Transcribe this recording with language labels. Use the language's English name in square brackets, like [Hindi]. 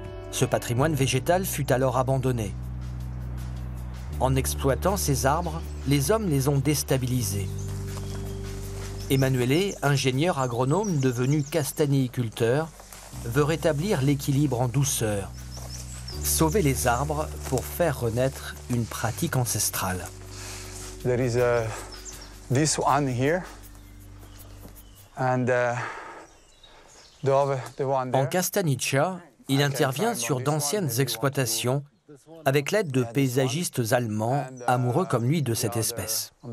[French] Ce patrimoine végétal fut alors abandonné. En exploitant ces arbres, les hommes les ont déstabilisés. Emanuele, ingénieur agronome devenu castagniculteur, veut rétablir l'équilibre en douceur, sauver les arbres pour faire renaître une pratique ancestrale. [English] There is this one here and the one there. [French] En Castagniccia, il intervient sur d'anciennes exploitations avec l'aide de paysagistes allemands amoureux comme lui de cette espèce.